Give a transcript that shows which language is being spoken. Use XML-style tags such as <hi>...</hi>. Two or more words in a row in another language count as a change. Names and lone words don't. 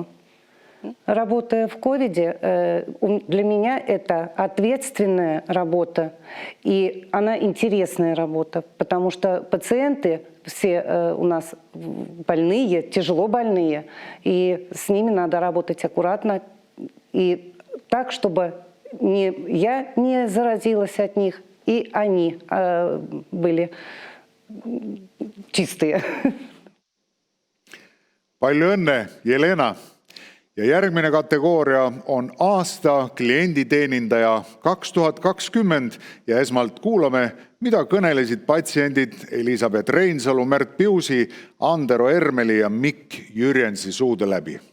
<ru>Работая в ковиде, для меня это ответственная работа, и она интересная работа, потому что пациенты все у нас больные, тяжело больные, и с ними надо работать аккуратно и так, чтобы я не заразилась от них, и они были чистые.</ru> <et>Palju õnne, Jelena! Ja järgmine kategooria on aasta klienditeenindaja 2020 ja esmalt kuulame, mida kõnelesid patsiendid Elisabeth Reinsalu, Märt Piusi, Andero Ermeli ja Mikk Jürjensi suude läbi.</et>